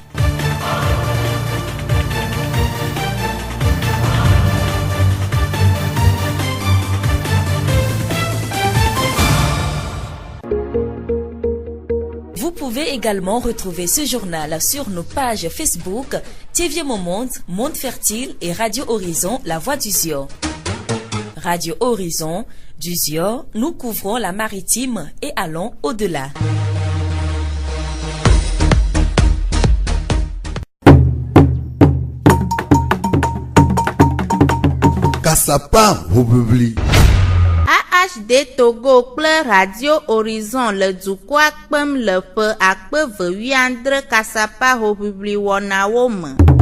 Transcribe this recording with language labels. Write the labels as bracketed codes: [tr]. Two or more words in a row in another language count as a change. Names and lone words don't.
[fr] Vous pouvez également retrouver ce journal sur nos pages Facebook, Thiviers Monde, Monde Fertile et Radio Horizon, La Voix du Zion. Radio Horizon, du Zion, nous couvrons la maritime et allons au-delà. [ee] Kasapa Republi. AHD Togo kple Radio Horizon le dukɔa kpem le ƒe akpe 20 kasapa hoʋiʋli wɔnawo me.